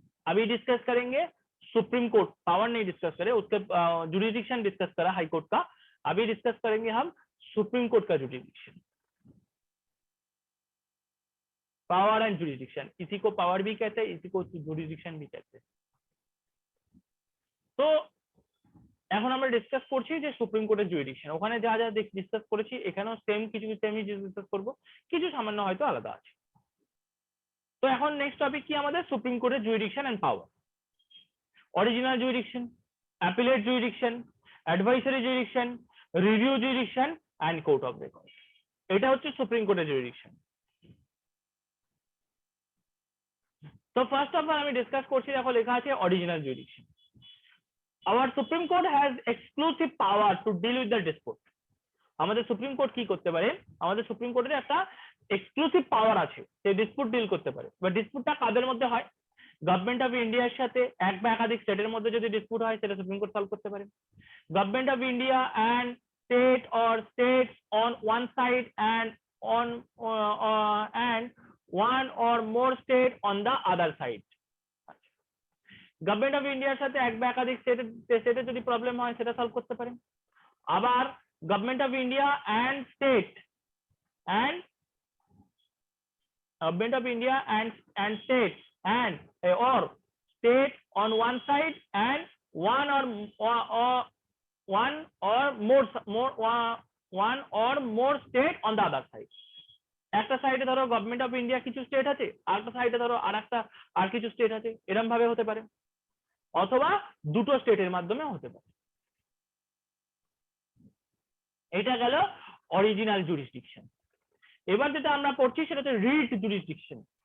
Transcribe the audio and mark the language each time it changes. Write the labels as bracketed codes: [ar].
[hi] अभी डिस्कस करेंगे supreme court power, नहीं डिस्कस करें उसके जुरिडिक्शन डिस्कस करा हाई कोर्ट का, अभी डिस्कस करेंगे हम सुप्रीम कोर्ट का जुरिडिक्शन। पावर एंड जुरिडिक्शन, इसी को पावर भी कहते हैं, इसी को जुरिडिक्शन भी कहते हैं। [bn] তো এখন আমরা ডিসকাস করছি যে সুপ্রিম কোর্টের জুরিডিকশন, ওখানে যা যা ডিসকাস করেছি এখানেও সেম কিছু সেমই ডিসকাস করব, কিছু সামান্য হয়তো আলাদা আছে। তো এখন নেক্সট টপিক কি আমাদের, সুপ্রিম কোর্টের jurisdiction and power. Original jurisdiction, appellate jurisdiction, advisory jurisdiction, review jurisdiction and court of record, এটা হচ্ছে সুপ্রিম কোর্টের জুরিডিকশন। তো ফার্স্ট অফ অল আমি ডিসকাস করছি, দেখো লেখা আছে original jurisdiction. [en] Our Supreme Court has exclusive power to deal with the dispute। [bn] আমাদের সুপ্রিম কোর্ট কি করতে পারে, আমাদের সুপ্রিম কোর্টের একটা এক্সক্লুসিভ পাওয়ার আছে, সে ডিসপুট ডিল করতে পারে। বা ডিসপুটটা কাদের মধ্যে হয়, গভর্নমেন্ট অফ ইন্ডিয়ার সাথে এক বা একাধিক স্টেটের মধ্যে যদি ডিসপুট হয় সেটা সুপ্রিম কোর্ট সলভ করতে পারে। [en] Government of India and state or states on one side and one or more state on the other side. [bn] Government of ইন্ডিয়ার সাথে এক বা একাধিক স্টেটের যদি প্রবলেম হয় সেটা সলভ করতে পারে। [en] আবার government of India and state and government of India and state and or state on one side and one or more state on the other side। [bn] একটা সাইডে ধরো গভর্নমেন্ট অফ ইন্ডিয়া কিছু state আছে, আরেকটা সাইডে ধরো আর কিছু স্টেট আছে, এরকম ভাবে হতে পারে, অথবা দুটো স্টেটের মাধ্যমে হতে পারে। এটা গেল অরিজিনাল জুরিসডিকশন। এবার যেটা আমরা পড়ছি সেটা হচ্ছে রিট জুরিসডিকশন।